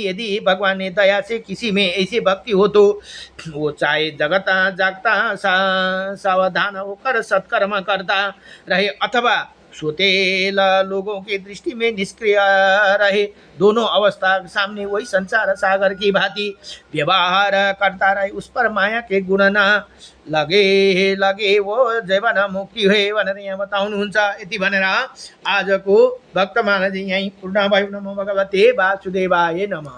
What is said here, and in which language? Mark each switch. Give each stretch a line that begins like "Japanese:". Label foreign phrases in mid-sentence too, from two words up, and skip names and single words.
Hindi: यदि भगवान ने दया से किसी में ऐसी भक्ति हो तो वो चाहे जगत जागता सावधान होकर सत्कर्म करता रहे अथवा सोतेल लोगों की दृष्टि में निष्क्रिय रहे। दोनों अवस्था सामने वही संसार सागर की भांति व्यवहार करता रहे। उस पर माया के गुण न लगे वो जीवन मुक्ति हुए
Nepali: भनेर यहाँ बताउनुहुन्छ। यति भनेर आजको भक्तमानजी यहीँ पूर्ण भयो।
Sanskrit: नमो भगवते वासुदेवाय नमः।